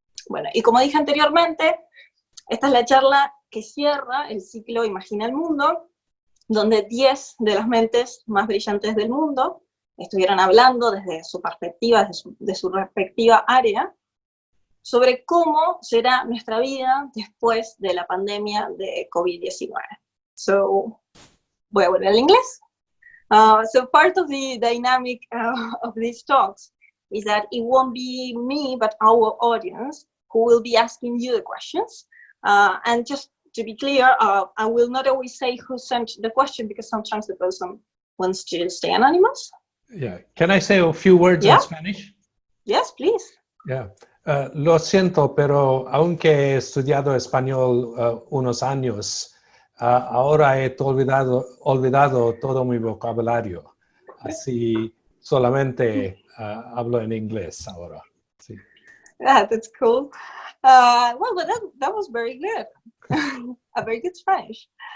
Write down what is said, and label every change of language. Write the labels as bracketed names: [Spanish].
[Spanish] Bueno, y como dije anteriormente, esta es la charla que cierra el ciclo Imagina el Mundo, donde 10 de las mentes más brillantes del mundo estuvieron hablando desde su perspectiva, de su respectiva área, sobre cómo será nuestra vida después de la pandemia de COVID-19. [English] So, [Spanish] voy a volver al inglés. [English] So part of the dynamic of these talks is that it won't be me, but our audience who will be asking you the questions. And just to be clear, I will not always say who sent the question, because sometimes the person wants to stay anonymous. Yeah. Can I say a few words in Spanish? Yes, please. Yeah. [Spanish] Lo siento, pero aunque he estudiado español unos años, ahora he olvidado todo mi vocabulario. Así solamente hablo en inglés ahora. Sí. [English] Yeah, that's cool. Well, but that was very good. A very good Spanish.